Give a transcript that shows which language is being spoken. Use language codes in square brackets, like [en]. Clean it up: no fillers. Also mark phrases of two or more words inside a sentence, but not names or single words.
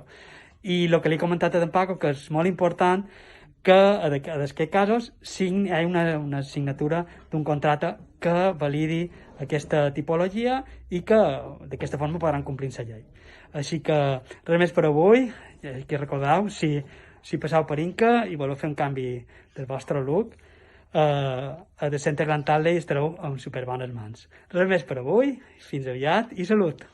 [ca] I el que li he comentat a en Paco, que és molt important que en aquests casos hi ha una signatura d'un contracte que validi aquesta tipologia i que d'aquesta forma podran complir la llei. Així que res més per avui. Que recordeu, si passeu per Inca i voleu fer un canvi del vostre look, a The Centre Grand Tasley estareu en superbones mans. Res més per avui, fins aviat i salut!